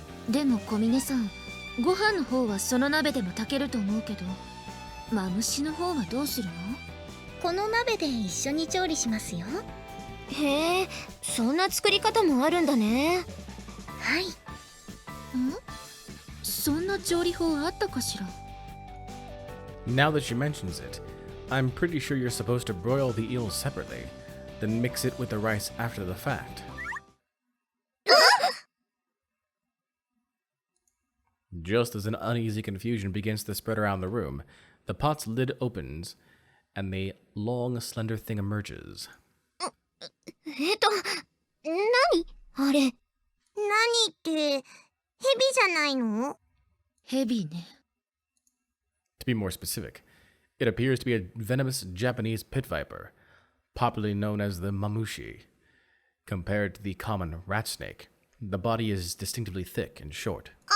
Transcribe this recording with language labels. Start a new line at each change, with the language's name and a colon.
Japanese: でも小峰さん、ご飯の方はその鍋でも炊けると思うけど、マムシの方はどうするの？この鍋で一緒に調理しますよ。へえ、そんな作り方もあるんだね。はい。そんな調理法あったかしら？
English: Now that she mentions it, I'm pretty sure you're supposed to broil the eels separately. then mix it with the rice after the fact. Just as an uneasy confusion begins to spread around the room, the pot's lid opens and a long, slender thing emerges.
Japanese: 何あれ。何って、蛇じゃないの？ヘビね。
English: To be more specific, it appears to be a venomous Japanese pit viper, popularly known as the Mamushi. Compared to the common rat snake, the body is distinctively thick and short.